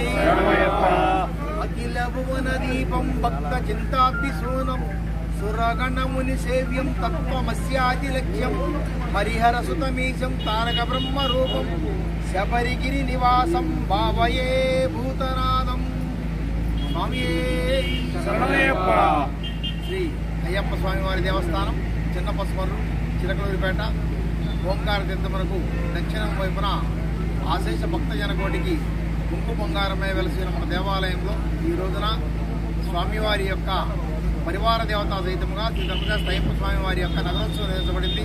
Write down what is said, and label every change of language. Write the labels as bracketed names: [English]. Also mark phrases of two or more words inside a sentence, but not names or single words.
[Sanskrit] अखिल भुवन दीपं भक्त चिंताब्धिसूनं सुरगण मुनि सेव्यं तत्त्वमस्यादिलक्ष्यं हरिहर सुतमीशं तारक ब्रह्म रूपं शबरिगिरि निवासं भावये भूतनादं [Telugu] శ్రీ అయ్యప్ప స్వామివారి దేవస్థానం చిన్నపసుమర్రు చిలకలూరిపేట ఓంకార తీర్థమునకు దక్షిణం వైపున ఆశేష భక్తజనకోటికి కుంకు బంగారమే వెలసిన మన దేవాలయంలో ఈ రోజున స్వామివారి యొక్క పరివార దేవతా సహితముగా శ్రీ ధర్మశాస్త్ర అయ్యప్ప స్వామివారి యొక్క నగరోత్సవం నిర్వహించబడింది.